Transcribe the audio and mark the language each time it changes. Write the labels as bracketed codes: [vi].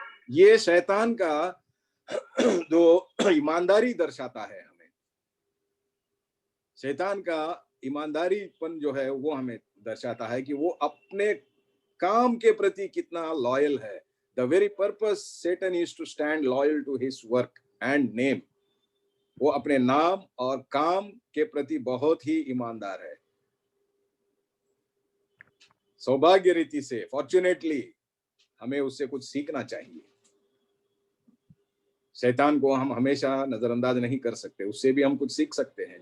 [hi] ये शैतान का जो ईमानदारी दर्शाता है हमें, शैतान का ईमानदारीपन जो है वो हमें दर्शाता है कि वो अपने काम के प्रति कितना लॉयल है। [en] The very purpose Satan is to stand loyal to his work and name. [hi] वो अपने नाम और काम के प्रति बहुत ही ईमानदार है। सौभाग्य रीति से, फॉर्चुनेटली, हमें उससे कुछ सीखना चाहिए। शैतान को हम हमेशा नजरअंदाज नहीं कर सकते, उससे भी हम कुछ सीख सकते हैं।